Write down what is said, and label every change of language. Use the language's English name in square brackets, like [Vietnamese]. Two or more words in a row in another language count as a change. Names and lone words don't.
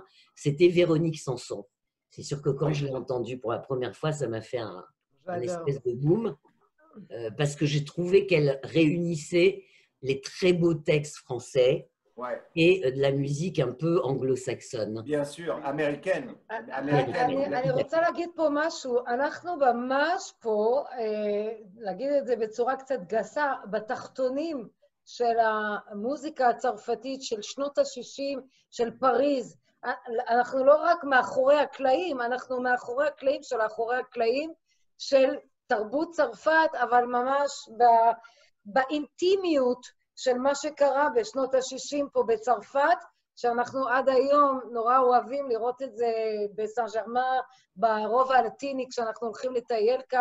[French] C'était Véronique Sanson. C'est sûr que quand je l'ai entendue pour la première fois, ça m'a fait un espèce de boom, parce que j'ai trouvé qu'elle réunissait les très beaux textes français et de la musique un peu anglo-saxonne. Bien sûr, américaine. [Hebrew] אני רוצה להגיד פה משהו, אנחנו ממש פה, להגיד את זה בצורה קצת גסה, בתחתונים של המוזיקה הצרפתית של שנות ה-60, של פריז. אנחנו לא רק מאחורי הקלעים, אנחנו מאחורי הקלעים של האחורי הקלעים של תרבות צרפת, אבל ממש באינטימיות של מה שקרה בשנות ה-60 פה בצרפת, שאנחנו עד היום נורא אוהבים לראות את זה בסן ז'רמן, ברובע הלטיני, כשאנחנו הולכים לטייל כאן.